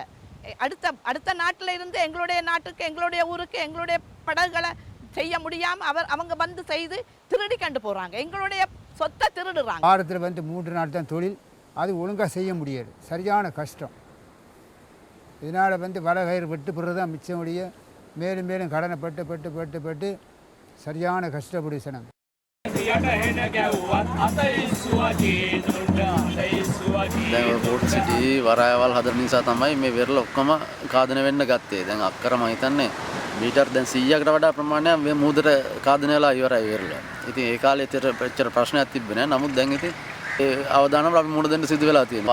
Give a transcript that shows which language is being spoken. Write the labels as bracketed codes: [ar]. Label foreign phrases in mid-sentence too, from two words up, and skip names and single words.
[ta] அடுத்த நாட்டில் இருந்து எங்களுடைய நாட்டுக்கு, எங்களுடைய ஊருக்கு, எங்களுடைய படகுகளை செய்ய முடியாம அவங்க வந்து செய்து திருடி கண்டு போறாங்க. எங்களுடைய சொத்தை திருடுறாங்க. வாரத்தில் வந்து 3 நாள் தான் தொழில், அது ஒழுங்காக செய்ய முடியாது, சரியான கஷ்டம். இதனால் வந்து வடகயிறு வெட்டு பிறகு தான் மிச்சம் முடிய மேலும் மேலும் கடனை பட்டு சரியான கஷ்டப்படு சனம். [si] දැන් පෝට් සිටි වරායවල් හදන නිසා තමයි මේ වෙරළ ඔක්කොම කාදනය වෙන්න ගත්තේ. දැන් අක්කර මම හිතන්නේ මීටර් දැන් 100කට වඩා ප්‍රමාණයක් මේ මුහුදට කාදනය වෙලා ඉවරයි වෙරළ. ඉතින් ඒ කාලේ එච්චර ප්‍රශ්නයක් තිබ්බේ නැහැ. නමුත් දැන් ඉතින් ඒ අවදානම අපි මුහුණ දෙන්න සිදු වෙලා තියෙනවා.